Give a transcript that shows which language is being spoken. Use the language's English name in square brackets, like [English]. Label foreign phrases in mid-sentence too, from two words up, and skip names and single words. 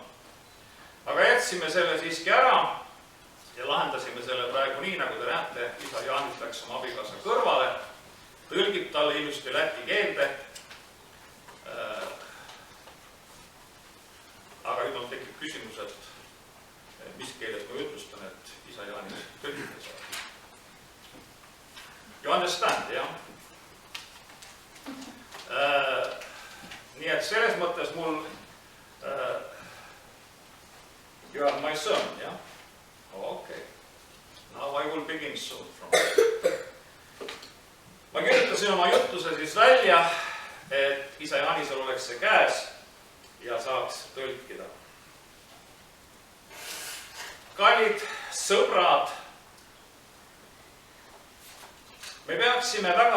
[Estonian] Aga jätsime selle siiski ära ja lahendasime selle praegu nii, nagu te näete, isa Jaanis läks oma abikaasa kõrvale, tõlgib talle ilusti läti keelde. Aga nüüd on tekib küsimus, et mis keeles ma jutlustan, et isa Jaanis tõlgida saab. [English] You understand, [Estonian] jah? Nii et selles mõttes mul [English] you are my son, [Estonian] jah? [English] Okay. Now I will begin soon from [Estonian] Ma kirjutasin oma jutluse siis välja, et isa Jaanisel oleks see käes ja saaks tõlkida. Kallid sõbrad, me peaksime väga